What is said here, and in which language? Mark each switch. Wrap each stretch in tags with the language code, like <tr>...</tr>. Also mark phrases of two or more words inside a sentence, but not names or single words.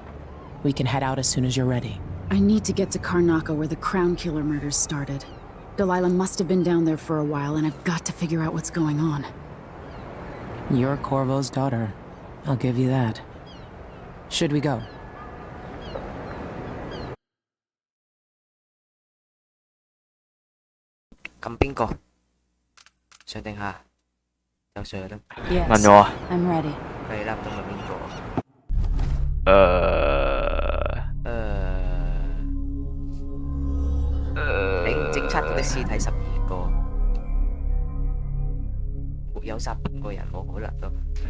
<en>We can head out as soon as you're ready. I need to get to Karnaca where the Crown Killer murders started. Delilah must have been down there for a while, and I've got to figure out what's going on. You're Corvo's daughter. I'll give you that. Should we go?</en> <yue>撳邊個？上定下？有上啦。</yue> <en>Yes,</en> <yue>問我啊？</yue> <en>I'm ready.</en> <yue>係啦，咁問邊個？你唔偵測嗰啲屍體12個，沒有殺半個人冇可能咯。</yue>